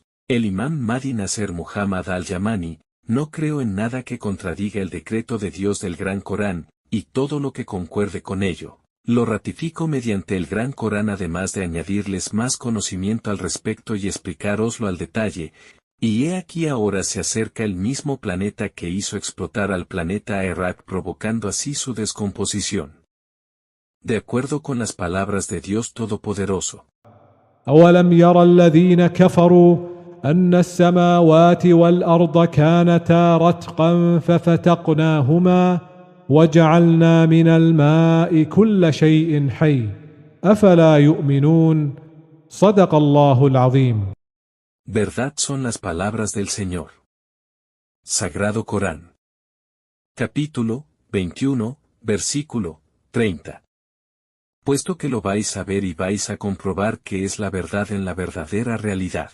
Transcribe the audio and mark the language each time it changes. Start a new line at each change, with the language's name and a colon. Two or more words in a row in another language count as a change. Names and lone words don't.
Spanish: El imán Mahdi Nasser Muhammad al-Yamani, no creo en nada que contradiga el decreto de Dios del Gran Corán, y todo lo que concuerde con ello, lo ratifico mediante el Gran Corán, además de añadirles más conocimiento al respecto y explicároslo al detalle. Y he aquí ahora se acerca el mismo planeta que hizo explotar al planeta Arrat, provocando así su descomposición. De acuerdo con las palabras de Dios Todopoderoso.
Arabic: أولم يرى الذين كفروا أن السماوات والأرض كانتا رتقا ففتقناهما وجعلنا من الماء كل شيء حي أفلا يؤمنون صدق الله العظيم.
Spanish: Verdad son las palabras del Señor. Sagrado Corán. Capítulo 21, versículo 30. Puesto que lo vais a ver y vais a comprobar que es la verdad en la verdadera realidad.